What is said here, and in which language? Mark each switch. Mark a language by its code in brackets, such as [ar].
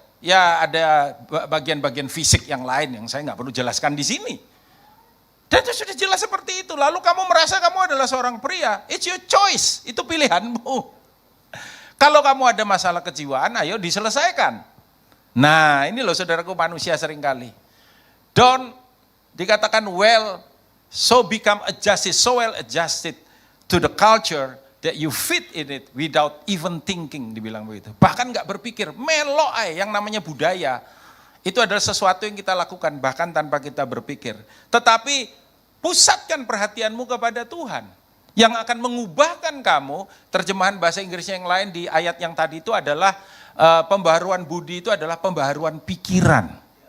[id] Ya ada bagian-bagian fisik yang lain yang saya nggak perlu jelaskan di sini. Dan itu sudah jelas seperti itu. Lalu kamu merasa kamu adalah seorang pria, [en] it's your choice, [id] itu pilihanmu. Kalau kamu ada masalah kejiwaan, ayo diselesaikan. Nah ini loh saudaraku manusia seringkali. [en] Don't [id] dikatakan [en] become adjusted, so well adjusted to the culture that you fit in it without even thinking, [id] dibilang begitu. Bahkan nggak berpikir, melok yang namanya budaya. Itu adalah sesuatu yang kita lakukan bahkan tanpa kita berpikir. Tetapi pusatkan perhatianmu kepada Tuhan. Yang akan mengubahkan kamu, terjemahan bahasa Inggrisnya yang lain di ayat yang tadi itu adalah pembaharuan budi itu adalah pembaharuan pikiran.